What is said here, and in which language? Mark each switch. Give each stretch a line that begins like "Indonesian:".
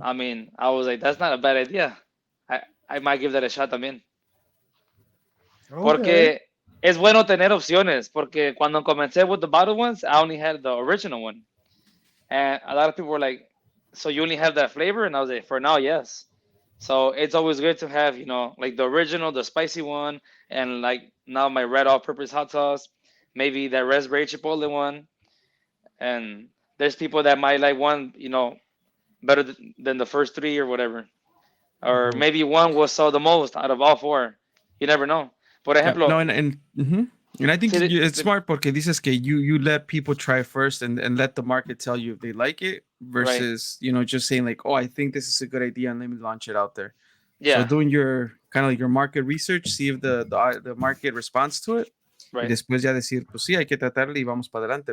English: I mean, I was like, that's not a bad idea. I might give that a shot
Spanish: también.
English: Okay.
Spanish: Porque es bueno tener opciones. Porque cuando comencé
English: with the bottled ones, I only had the original one. And a lot of people were like, so you only have that flavor? And I was like, for now, yes. So it's always good to have, like the original, the spicy one, and like now my red all-purpose hot sauce, maybe that raspberry chipotle one. And there's people that might like one, better than the first three or whatever. Or Mhm. maybe one will sell the most out of all four. You never know. Por Yeah, no,
Spanish: ejemplo,
English: and I think see it's smart
Spanish: porque dices que
English: you let people try first and let the market tell you if they like it right. versus just saying like, oh, I think this is a good idea and let me launch it out there. So Yeah, doing your kind of like your market research, see if the market responds to it, y right.
Spanish: después ya decir, pues sí, hay que tratarle y vamos para adelante.